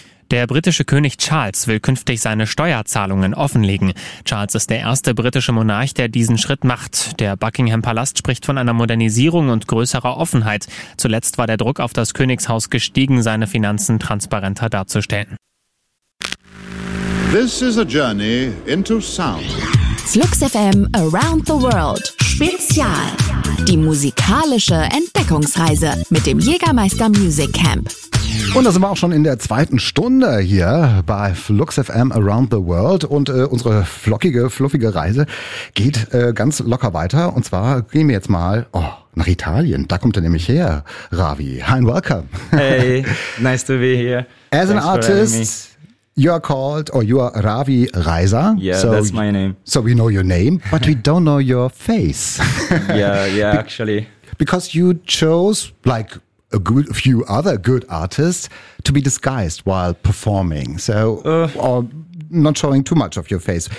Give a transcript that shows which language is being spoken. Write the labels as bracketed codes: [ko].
[de] Der britische König Charles will künftig seine Steuerzahlungen offenlegen. Charles ist der erste britische Monarch, der diesen Schritt macht. Der Buckingham-Palast spricht von einer Modernisierung und größerer Offenheit. Zuletzt war der Druck auf das Königshaus gestiegen, seine Finanzen transparenter darzustellen. [en] This is a journey into sound. [de] Flux FM Around the World Spezial. Die musikalische Entdeckungsreise mit dem Jägermeister Music Camp. Und da sind wir auch schon in der zweiten Stunde hier bei Flux FM Around the World. Und unsere flockige, fluffige Reise geht ganz locker weiter. Und zwar gehen wir jetzt mal nach Italien. Da kommt er nämlich her, Ravi. [en] Hi and welcome. Hey, nice to be here. As an artist, you are called, or you are Ravi Reiser. Yeah, so that's my name. So we know your name, but we don't know your face. yeah, actually. Because you chose, like... a good, a few other good artists to be disguised while performing, so or not showing too much of your face.